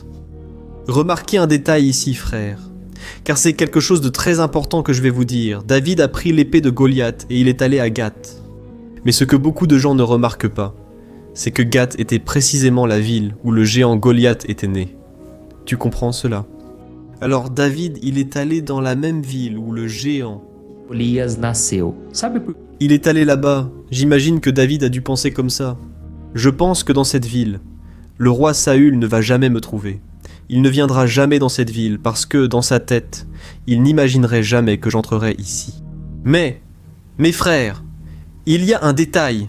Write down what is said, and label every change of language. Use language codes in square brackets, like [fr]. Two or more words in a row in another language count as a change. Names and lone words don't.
[fr] Remarquez un détail ici, frères, car c'est quelque chose de très important que je vais vous dire. David a pris l'épée de Goliath et il est allé à Gath. Mais ce que beaucoup de gens ne remarquent pas, c'est que Gath était précisément la ville où le géant Goliath était né. Tu comprends cela? Alors David, il est allé dans la même ville où le géant... [pt] Golias nasceu. Sabe por [fr] Il est allé là-bas. J'imagine que David a dû penser comme ça. Je pense que dans cette ville, le roi Saül ne va jamais me trouver. Il ne viendra jamais dans cette ville parce que, dans sa tête, il n'imaginerait jamais que j'entrerais ici. Mais, mes frères, il y a un détail.